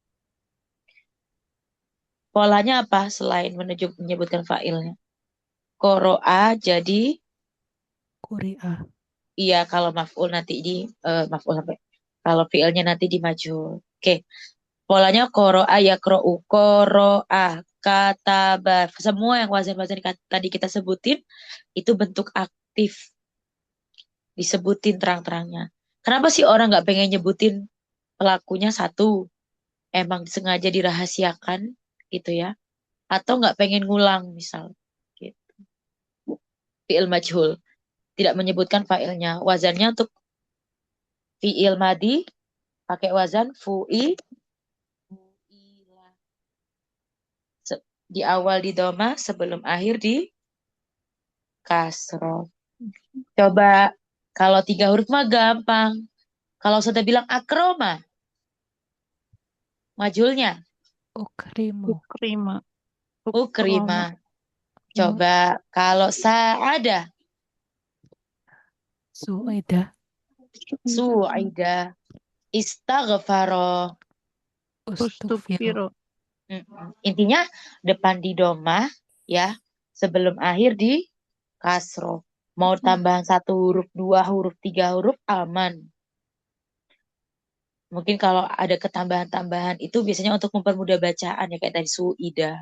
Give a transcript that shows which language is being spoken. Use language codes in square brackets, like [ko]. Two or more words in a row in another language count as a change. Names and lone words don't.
[id] Polanya apa selain menyebutkan fa'ilnya? Qoro'a jadi [ar] Kuri'ah. [id] iya, kalau maf'ul nanti di maf'ul sampai. Kalau fi'ilnya nanti di majhul. Oke. Polanya [ar] قرأ يقرأ قرأ كتب. [id] Semua yang wazan-wazan tadi kita sebutin itu bentuk aktif. Disebutin terang-terangnya. Kenapa sih orang nggak pengen nyebutin pelakunya 1? Emang sengaja dirahasiakan gitu ya? Atau nggak pengen ngulang misal? Gitu. [ar] فعل مجهول. [id] Tidak menyebutkan fa'ilnya. Wazannya untuk [ar] فعل ماضي [id] pakai wazan fu'ila. Di awal di doma, sebelum akhir di kasroh. Coba kalau 3 huruf mah gampang. Kalau sudah bilang akroma, majhulnya [ar] Ukrimu. Ukrima. ukrima. [id] Coba kalau sa'ada, [ar] Su'idah. سُعِدَ استغفر. Ustughfiru. [id] Intinya depan di doma ya, sebelum akhir di kasroh. Mau tambahan 1 huruf, 2 huruf, 3 huruf aman. Mungkin kalau ada ketambahan-tambahan itu biasanya untuk mempermudah bacaan ya kayak tadi suida.